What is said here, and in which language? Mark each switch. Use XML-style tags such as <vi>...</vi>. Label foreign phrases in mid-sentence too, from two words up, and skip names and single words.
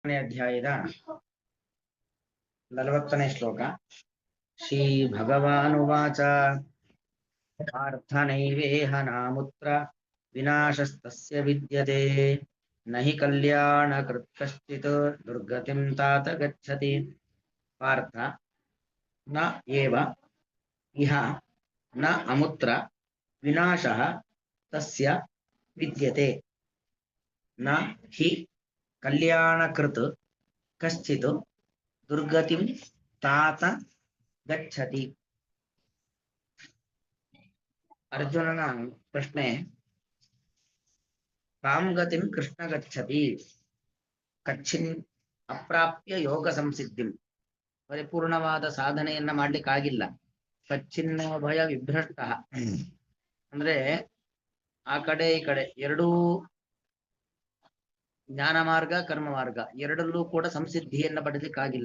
<kn>ಅಧ್ಯಾಯದ 40ನೇ ಶ್ಲೋಕ.</kn> <sa>श्री भगवानुवाच पार्थनैवेह नामुत्र विनाशस्तस्य विद्यते न हि कल्याणकृत् कश्चित् दुर्गतिं तात गच्छति. पार्थ न एव इह न अमुत्र विनाशः तस्य विद्यते न हि कल्याणकृत् कश्चित् दुर्गतिं तात गच्छति.</sa> <kn>ಅರ್ಜುನನ ಪ್ರಶ್ನೆ,</kn> <sa>कां गतिं कृष्ण गच्छति कच्चिन् अप्राप्य योग संसिद्धिं.</sa> <kn>ಪರಿಪೂರ್ಣವಾದ ಸಾಧನೆಯನ್ನ ಮಾಡ್ಲಿಕ್ಕಾಗಿಲ್ಲ.</kn> <sa>कच्चिन्न भय विभ्रष्ट</sa> <kn>ಅಂದ್ರೆ ಆ ಕಡೆ ಈ ಕಡೆ ಎರಡೂ ಜ್ಞಾನ ಮಾರ್ಗ ಕರ್ಮ ಮಾರ್ಗ ಎರಡಲ್ಲೂ ಕೂಡ ಸಂಸಿದ್ಧಿಯನ್ನ ಪಡೆಯಲಿಕ್ಕಾಗಿಲ್ಲ.</kn>